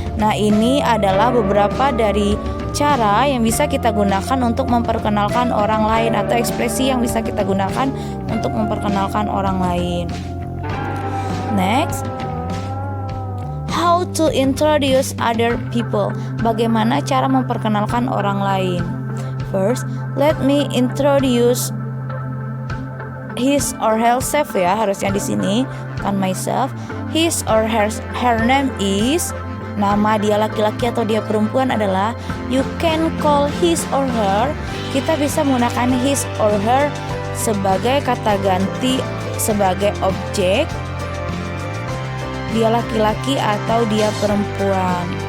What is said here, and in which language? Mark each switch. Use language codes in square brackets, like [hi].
[id] Nah, ini adalah beberapa dari cara yang bisa kita gunakan untuk memperkenalkan orang lain atau ekspresi yang bisa kita gunakan untuk memperkenalkan orang lain. [en] Next, how to introduce other people. [id] Bagaimana cara memperkenalkan orang lain? [en] First, let me introduce his or herself [id] ya, harusnya di sini kan [en] myself. His or her name is. [id] nama dia laki-laki atau dia perempuan adalah [en] you can call his or her. [id] Kita bisa menggunakan his or her sebagai kata ganti sebagai objek. Dia laki-laki atau dia perempuan.